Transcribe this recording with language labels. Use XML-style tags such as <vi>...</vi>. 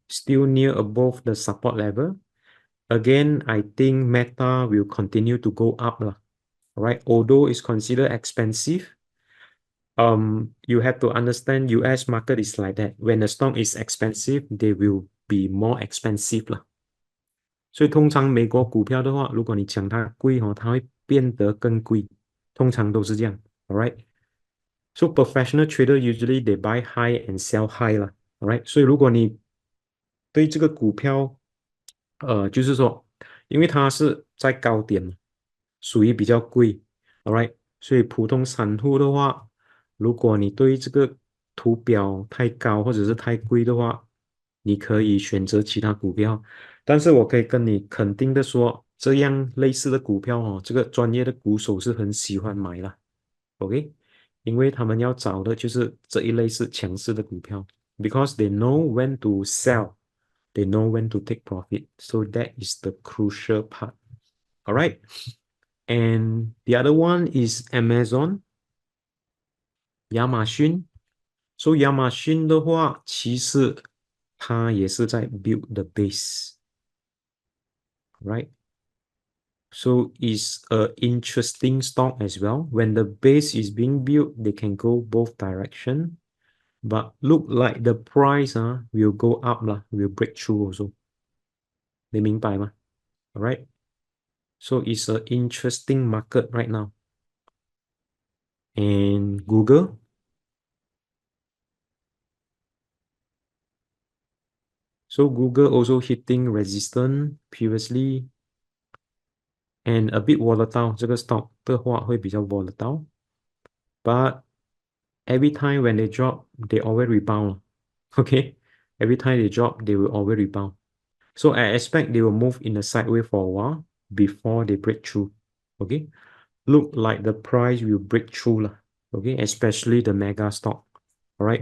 <en>Still near above the support level. Again, I think Meta will continue to go up, all right? Although it's considered expensive, you have to understand US market is like that. When the stock is expensive, they will be more expensive 啦。</en> <zh>所以通常美国股票的话，如果你抢它贵它会变得更贵，通常都是这样 ，alright？ So professional trader usually they buy high and sell high 啦 ，alright？所以如果你对这个股票，就是说，因为它是在高点，属于比较贵 ，alright？所以普通散户的话，如果你对这个图表太高或者是太贵的话，你可以选择其他股票。但是我可以跟你肯定的说，这样类似的股票这个专业的股手是很喜欢买了，OK？因为他们要找的就是这一类是强势的股票，</zh> <en>because they know when to sell, they know when to take profit. So that is the crucial part. All right. And the other one is Amazon, 亚马逊。</en> <zh>So 亚马逊的话，其实它也是在</zh> <en>build the base, right? So it's a interesting stock as well. When the base is being built, they can go both direction. But look like the price will go up will break through also.</en> <zh>你明白吗？Alright.</zh> <en>So it's an interesting market right now. And Google. So Google also hitting resistance previously. And a bit volatile.</en> <zh>这个 stock 的话会比较 volatile.</zh> <en>But every time when they drop, they always rebound. Okay? Every time they drop, they will always rebound. So I expect they will move in a sideways for a while before they break through. Okay? Look like the price will break through. Okay? Especially the mega stock. Alright?</en>